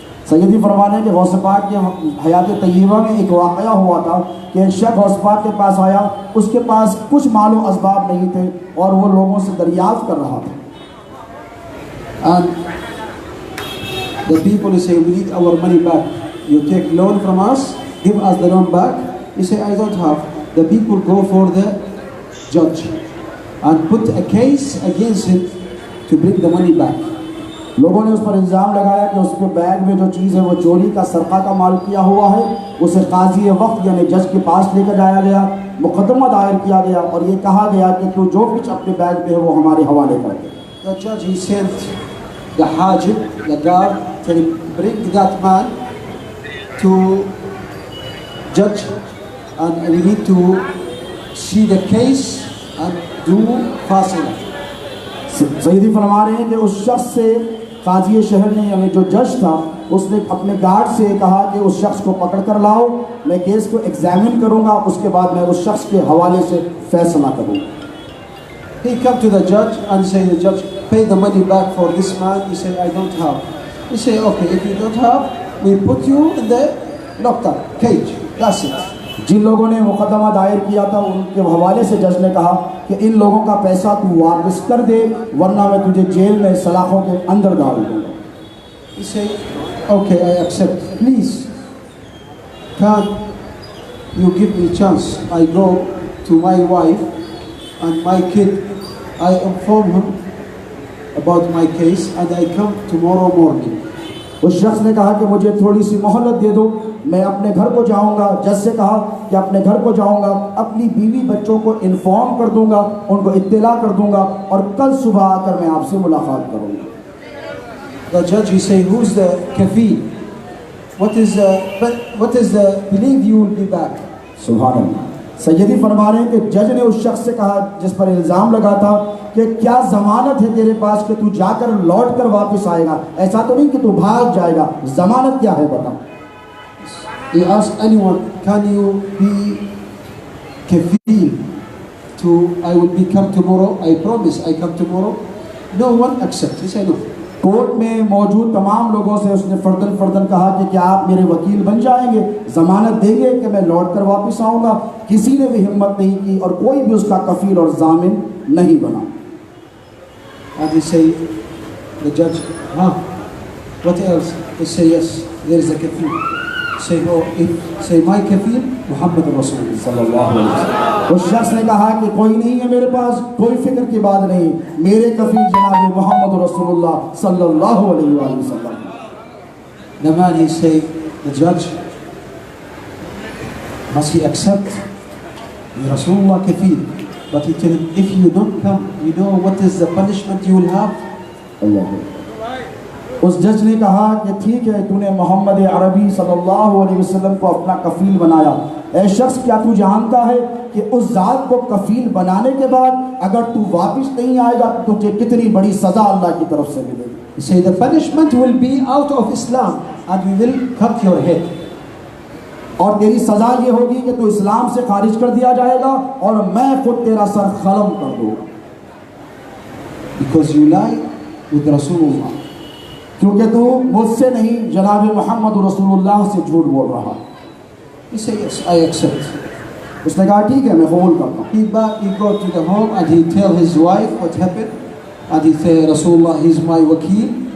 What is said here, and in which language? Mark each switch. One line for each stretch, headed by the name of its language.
Hindi: सैयदी फरमाने के गौस पाक के हयात तय्यबा में एक वाक़या हुआ था कि एक शख्स गौस पाक के पास आया, उसके पास कुछ मालो असबाब नहीं थे और वो लोगों से दरियाफ्त कर रहा था।
English: And the people say, we need our money back. You take loan from us, give us the loan back. He say, I don't have. The people go for the judge and put a case against him to bring the money back.
Hindi: लोगों ने उस पर इल्ज़ाम लगाया कि उसके bag में जो चीज़ है वो चोरी का सरका का माल किया हुआ है। उसे काजी वक्त यानी जज के पास लेकर जाया गया, मुकदमा दायर किया गया और ये कहा गया कि तू जो कुछ अपने बैग में है वो हमारे हवाले कर दे।
English: The judge he sent the hajib, the guard, to bring that man to judge, and we need to see the case and do fasting.
Hindi: सैयदी फरमा रहे हैं कि उस शख्स से काजी शहर ने यानी जो जज था उसने अपने गार्ड से कहा कि उस शख्स को पकड़ कर लाओ, मैं केस को एग्जामिन करूंगा, उसके बाद मैं उस शख्स के हवाले से फैसला करूंगा।
English: He come to the judge and say, the judge, pay the money back for this man. He said, I don't have. He say, okay, if you don't have, we put you in the locked up cage. That's it.
Hindi: जिन लोगों ने मुकदमा दायर किया था उनके हवाले से जज ने कहा कि इन लोगों का पैसा तू वापस कर दे वरना मैं तुझे जेल में सलाखों के अंदर डाल दूंगा।
English: He say, okay, I accept. Please, can you give me chance, I go to my wife and my kid, I inform him about my case and I come tomorrow morning.
Hindi: उस शख्स ने कहा कि मुझे थोड़ी सी मोहलत दे दो, मैं अपने घर को जाऊंगा। जज से कहा कि अपने घर को जाऊंगा, अपनी बीवी बच्चों को इन्फॉर्म कर दूंगा, उनको इत्तला कर दूंगा और कल सुबह आकर मैं आपसे मुलाकात करूंगा।
English: The judge, he say, who's the kafil? What is the belief you will be back?
Arabic: सुभान अल्लाह।
Hindi: सैयदी फरमा रहे हैं कि जज ने उस शख्स से कहा जिस पर इल्ज़ाम लगा था कि क्या ज़मानत है तेरे पास कि तू जाकर लौट कर वापस आएगा, ऐसा तो नहीं कि तू भाग जाएगा, ज़मानत क्या है बता।
English: He asked anyone, can you be kafil to, I will be come tomorrow, I promise I come tomorrow. No one accept. He said no.
Hindi: Court में मौजूद तमाम लोगों से उसने फर्दन फर्दन कहा कि क्या आप मेरे वकील बन जाएंगे, ज़मानत देंगे कि मैं लौट कर वापस आऊँगा। किसी ने भी हिम्मत नहीं की और कोई भी उसका कफील और जामिन नहीं बना।
English: And he say, the judge, what else? He say, yes, there is a kafil. Say, no, say my kafil, Muhammad Rasulullah sallallahu alaihi wasallam.
Hindi: उस शख्स ने कहा कि कोई नहीं है मेरे पास, कोई फिक्र की बात नहीं, मेरे कफील जनाब मोहम्मद रसूलुल्लाह सल्लल्लाहु अलैहि वसल्लम।
English: The man, he say, the judge, must he accept the Rasulullah kafil? But he tell him, if you don't come, you know what is the punishment you will have?
Arabic: अल्लाह।
Hindi: उस जज ने कहा कि ठीक है, तूने मोहम्मद अरबी सल्लल्लाहु अलैहि वसल्लम को अपना कफील बनाया। ऐ शख्स, क्या तू जानता है कि उस जात को कफील बनाने के बाद अगर तू वापस नहीं आएगा तो तुझे कितनी बड़ी सजा अल्लाह की तरफ से मिलेगी।
English: He say the punishment will be out of Islam and we will cut your head.
Hindi: और तेरी सजा ये होगी कि तू इस्लाम से खारिज कर दिया जाएगा और मैं खुद तेरा सर खलम कर दूंगा।
English: Because you lie with Rasulullah.
Hindi: क्योंकि तू मुझसे नहीं जनाब मोहम्मद रसूलुल्लाह से झूठ बोल रहा।
English: He say yes, I accept.
Hindi: उसने कहा ठीक है, मैं कबूल करता हूँ।
English: He go to the home and he tell his wife what happened and he say Rasulullah he's my wakil.